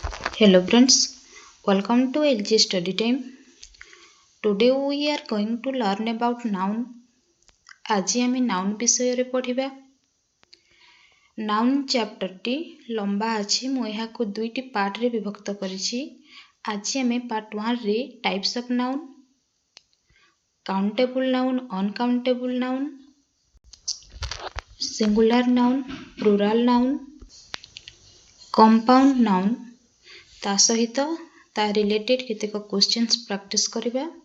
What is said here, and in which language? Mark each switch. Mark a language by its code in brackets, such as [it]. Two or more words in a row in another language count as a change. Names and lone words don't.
[en] Hello friends, welcome to LG Study Time. Today we are going to learn about noun. [or] ଆଜି ଆମେ noun ବିଷୟରେ ପଢ଼ିବା। noun ଚ୍ୟାପ୍ଟରଟି ଲମ୍ବା ଅଛି, ମୁଁ ଏହାକୁ ଦୁଇଟି ପାର୍ଟରେ ବିଭକ୍ତ କରିଛି। ଆଜି ଆମେ ପାର୍ଟ 1ରେ [en] types of noun, countable noun, uncountable noun, singular noun, plural noun, compound noun [or] ତା ସହିତ ତା ରିଲେଟେଡ୍ କେତେକ [en] questions practice [or] କରିବା।